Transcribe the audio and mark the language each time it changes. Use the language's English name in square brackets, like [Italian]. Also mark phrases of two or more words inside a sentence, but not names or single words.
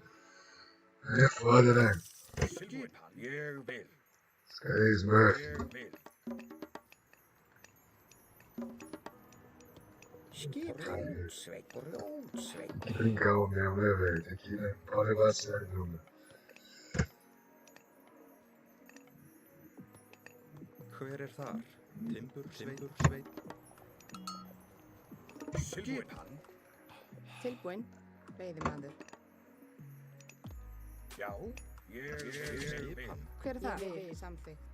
[Portuguese] Aí é foda, né? Esse cara é Smurf. Tem que brincar mesmo, né, velho? Tem que, né? Não pode levar a sério, não, mano. [Icelandic] Hver þar? Timbursveit. Tilbúin. Veiðimaður. Hver er það? Samþykkt.